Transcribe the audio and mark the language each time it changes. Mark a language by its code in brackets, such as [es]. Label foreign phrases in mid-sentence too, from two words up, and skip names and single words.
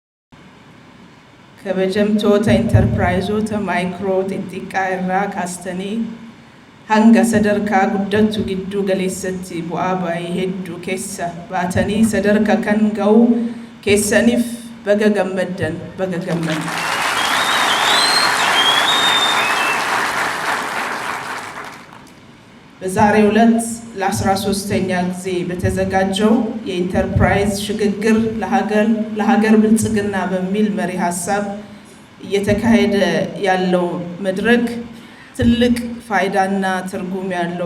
[om] Kabajamtoota intarpiraayizoota maayikiroo xixiqqaa irraa kaastanii hanga sadarkaa guddattuu giddu galeessatti bu'aa ba'ii hedduu keessa baatanii sadarkaa kan ga'u keessaniif baga gammaddan. [am] በዛሬው ዕለት ለ13ኛ ጊዜ በተዘጋጀው የኢንተርፕራይዝ ሽግግር ለሀገር ብልጽግና በሚል መሪ ሀሳብ እየተካሄደ ያለው መድረክ ትልቅ ፋይዳና ትርጉም ያለው